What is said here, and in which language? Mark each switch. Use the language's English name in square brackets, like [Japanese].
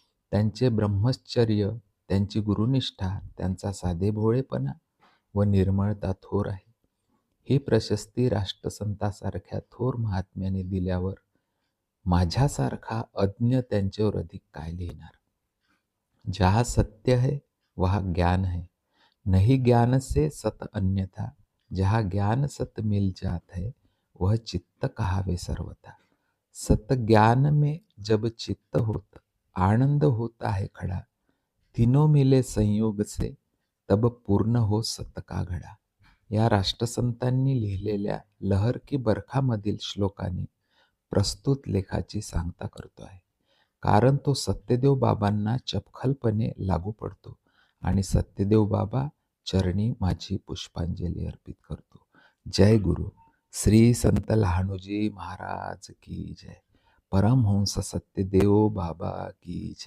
[Marathi] त्यांचे ब्रह्मचर्य, त्यांची गुरुनिष्ठा, त्यांचा साधेभोळेपणा व निर्मळता थोर आहे. ही प्रशस्ती राष्ट्रसंतासारख्या थोर महात्म्याने दिल्यावर माझ्यासारखा अज्ञ त्यांच्यावर अधिक काय लिहिणार. [Hindi] जहाँ सत्य है वहाँ ज्ञान है, नहीं ज्ञान से सत अन्यथा. जहाँ ज्ञान सत मिल जात है वह चित्त कहावे सर्वथा. सत ज्ञान में जब चित्त होत, आनंद होता है खड़ा. तीनों मिले संयोग से तब पूर्ण हो सत का घडा. [Marathi] या राष्ट्रसंतांनी लिहिलेल्या लहर की बरखामधील श्लोकाने प्रस्तुत लेखाची सांगता करतो आहे, कारण तो सत्यदेव बाबांना चपखलपणे लागू पडतो आणि सत्यदेव बाबा चरणी माझी पुष्पांजली अर्पित करतो. जय गुरु. [Hindi] श्री संत लहानूजी महाराज की जय. परमहंस सत्यदेव बाबा की जय.